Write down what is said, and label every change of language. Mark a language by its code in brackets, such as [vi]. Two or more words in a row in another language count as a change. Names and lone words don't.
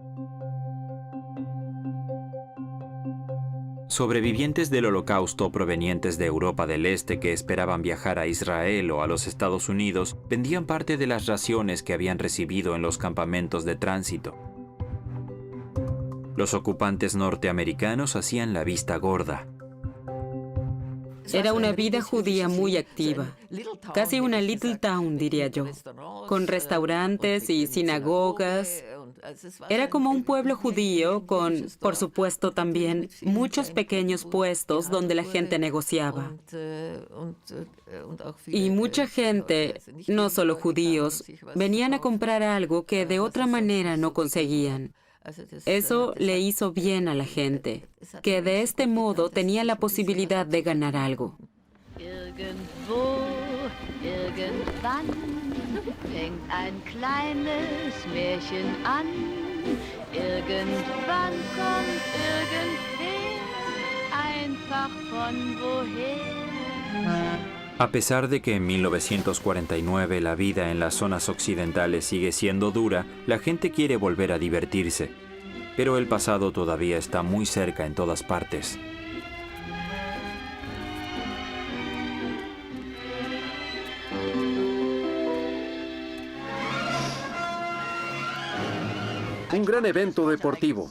[es] Sobrevivientes del Holocausto provenientes de Europa del Este que esperaban viajar a Israel o a los Estados Unidos vendían parte de las raciones que habían recibido en los campamentos de tránsito. Los ocupantes norteamericanos hacían la vista gorda. Era una vida judía muy activa, casi una [en] little town, [es] diría yo, con restaurantes y sinagogas. Era como un pueblo judío con, por supuesto también, muchos pequeños puestos donde la gente negociaba. Y mucha gente, no solo judíos, venían a comprar algo que de otra manera no conseguían. Eso le hizo bien a la gente, que de este modo tenía la posibilidad de ganar algo. [de] Irgendwo, irgendwann fängt ein kleines Märchen an. Irgendwann kommt irgendwer, einfach von woher. [es] A pesar de que en 1949 la vida en las zonas occidentales sigue siendo dura, la gente quiere volver a divertirse. Pero el pasado todavía está muy cerca en todas partes. Un gran evento deportivo.